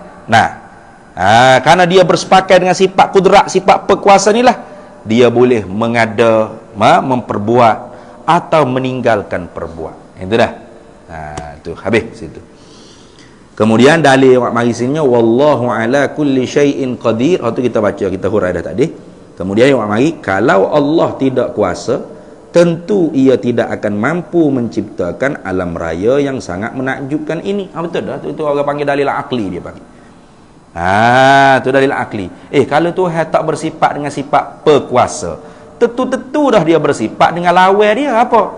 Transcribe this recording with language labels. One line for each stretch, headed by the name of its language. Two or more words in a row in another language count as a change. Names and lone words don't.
Malay: Karena dia bersepakat dengan sifat kudrat, sifat perkuasa ni lah, dia boleh mengada, memperbuat atau meninggalkan perbuat. Itu dah. Tu habis situ. Kemudian dalil mari sini
Arabic: والله على كل شيء قدير.
Malay: Itu kita baca, kita hurai dah tadi. Kemudian mari kalau Allah tidak kuasa, tentu ia tidak akan mampu menciptakan alam raya yang sangat menakjubkan ini. Betul dah. Itu orang panggil dalil akli, dia panggil. Tu dalil akli. Kalau Tuhan tak bersifat dengan sifat perkuasa, tentu dah dia bersifat dengan lawan dia apa?